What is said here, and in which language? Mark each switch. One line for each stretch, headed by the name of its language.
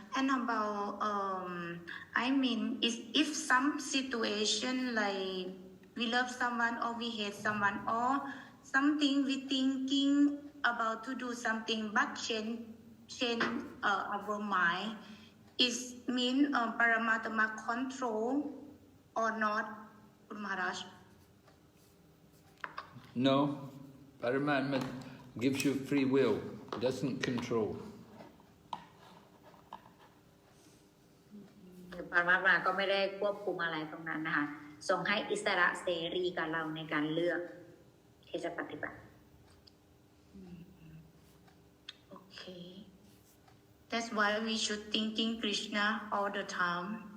English: And about, I mean, if some situation like we love someone or we hate someone or something we thinking about to do something but change our mind, is mean Paramatma control or not, Guru Maharaj? No. Paramatma gives you free will, doesn't control.
Thai: ปรมัตถ์มาก็ไม่ได้ควบคุมอะไรตรงนั้นนะคะทรงให้อิสระเสรีกับเราในการเลือกที่จะปฏิบัติ
English: Okay. That's why we should thinking Krishna all the time.